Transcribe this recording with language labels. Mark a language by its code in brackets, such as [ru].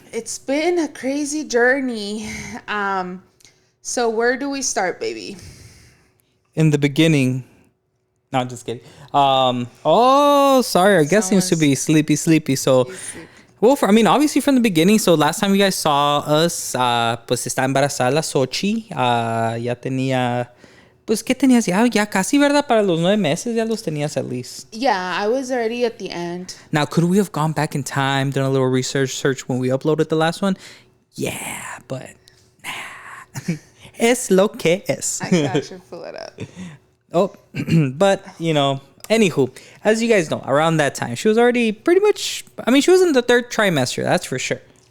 [en] It's been a crazy journey. So where do we start, baby? In the beginning. No, I'm just kidding. Sorry. Our guest seems to be sleepy. So... Well, obviously from the beginning. So last time you guys saw us, [es] pues está embarazada la Xochi. Ya tenía, pues, ¿qué tenías? Ya casi, ¿verdad? Para los 9 meses ya los tenías [en] at least. Yeah, I was already at the end. Now, could we have gone back in time, done a little research when we uploaded the last one? Yeah, but nah. [es] Es lo que es. [en] I should pull it up. Oh, but, anywho, as you guys know, around that time, she was already pretty much, she was in the 3rd trimester, that's for sure.